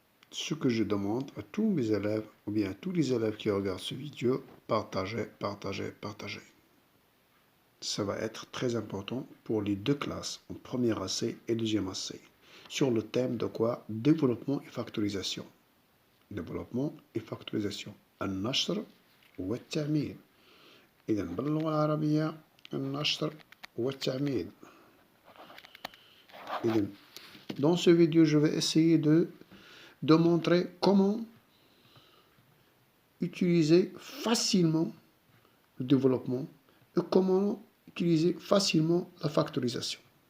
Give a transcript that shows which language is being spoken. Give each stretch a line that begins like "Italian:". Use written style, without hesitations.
French: Ce que je demande à tous mes élèves, ou bien à tous les élèves qui regardent ce vidéo, partagez, partagez, partagez. Ça va être très important pour les deux classes, en première AC et deuxième AC, sur le thème de quoi? Développement et factorisation. Développement et factorisation.
Arabic: النشر والتعميل. إذا باللغة العربية النشر والتعميل.
French: إذا dans ce vidéo, je vais essayer de montrer comment utiliser facilement le développement et comment utiliser facilement la factorisation.